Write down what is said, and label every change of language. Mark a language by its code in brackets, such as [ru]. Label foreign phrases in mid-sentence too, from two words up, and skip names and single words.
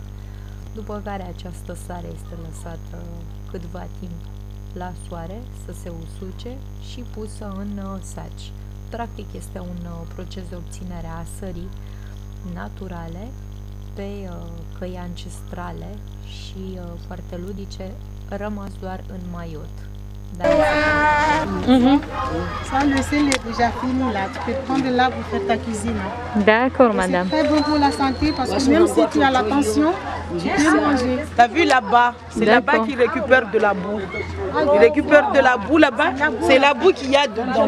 [ro] După care această sare este lăsată câtva timp la soare să se usuce și pusă în saci. Practic este un proces de obținere a sării naturale pe căi ancestrale și foarte ludice, rămas doar în Mayotte. [fr] Ça, le sel est déjà fini là. Tu peux prendre là pour faire ta cuisine. D'accord, madame. C'est très bon pour la santé parce que même si tu as la tension, tu peux manger. T'as vu là-bas, c'est là-bas qu'ils récupèrent de la boue. Ils récupèrent de la boue là-bas, c'est la boue qu'il y a dedans.